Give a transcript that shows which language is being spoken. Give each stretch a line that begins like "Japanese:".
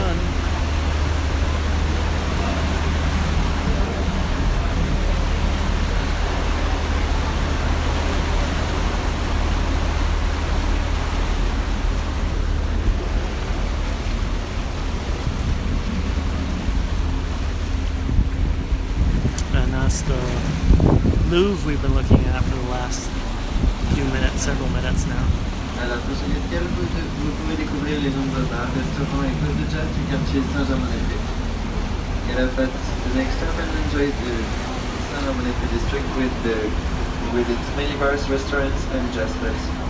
English: And that's the Louvre we've been looking at for the last few minutes, several minutes now.
French: À la prochaine escale, vous pouvez découvrir les nombreux bars, restaurants et postes de jazz du quartier Saint-Germain-en-Laye. Galapagos.
English: The next stop and enjoy the Saint-Germain-en-Laye district with its many bars, restaurants and jazz clubs.